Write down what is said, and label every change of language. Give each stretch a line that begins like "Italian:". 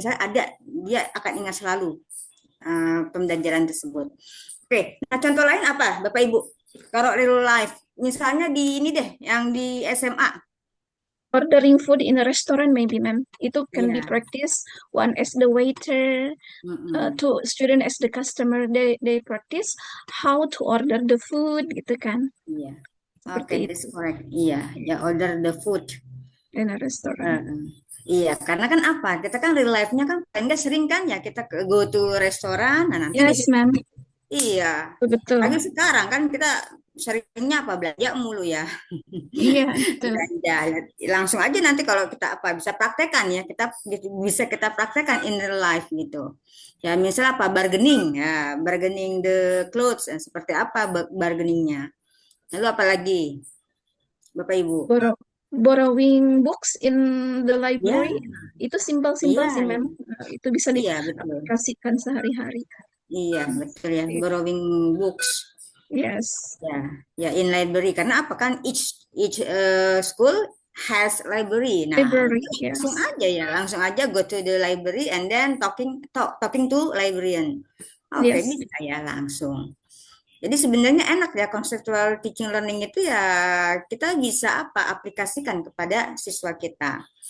Indonesian: Misalnya dia akan ingat selalu pembelajaran tersebut. Oke, nah contoh lain apa, Bapak Ibu? Kalau real life, misalnya di ini deh, yang di SMA.
English: ordering food in a restaurant maybe, Ma'am. Itu can be
Indonesian: Iya.
English: practice. One as the waiter, two student as the customer. They practice how to order the food
Indonesian: gitu kan. Iya. Seperti
English: Oke, that's correct.
Indonesian: Iya, ya
English: order the food. in a restaurant.
Indonesian: Iya, karena kan apa? Kita kan real life-nya kan enggak sering kan ya kita
English: go to restoran,
Indonesian: nah nanti
English: Yes, ma'am.
Indonesian: Iya. Betul. Lagi sekarang kan kita seringnya apa belanja mulu ya. Iya, betul. Belanja. Langsung aja nanti kalau kita bisa praktekkan ya, kita praktekkan
English: in real life
Indonesian: gitu. Ya misalnya apa
English: bargaining the clothes,
Indonesian: seperti apa bargainingnya. Lalu apa lagi, Bapak Ibu?
English: Borrowing books in the library itu simple sih, Ma'am.
Indonesian: Itu bisa diaplikasikan sehari-hari. Iya, betul ya.
English: Borrowing books. Yes. Ya in library
Indonesian: karena apa kan
English: each school has library.
Indonesian: Nah,
English: library,
Indonesian: langsung aja
English: go to the library and then talking to librarian.
Indonesian: Oke, bisa ya langsung. Jadi sebenarnya enak ya
English: conceptual teaching learning
Indonesian: itu ya kita bisa aplikasikan kepada siswa kita.